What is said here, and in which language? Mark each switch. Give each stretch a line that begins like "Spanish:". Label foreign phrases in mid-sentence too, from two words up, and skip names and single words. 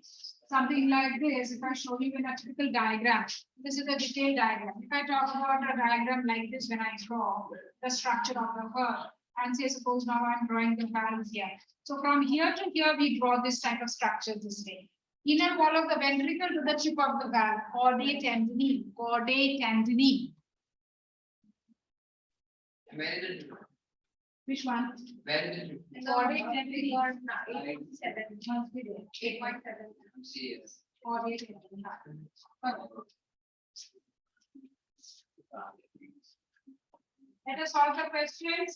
English: Something like this, if I show you in a typical diagram, this is a detailed diagram. If I talk about a diagram like this, when I draw the structure of the heart, and say, suppose now I'm drawing the valves here. So from here to here, we draw this type of structure this way. Inner wall of the ventricle to the tip of the valve, caudate tendinae, caudate tendinae. Where is it? Which one? Where is it? Caudate tendinae. 8.7. Must be there. 8.7. CS. Caudate tendinae. Let us solve the questions.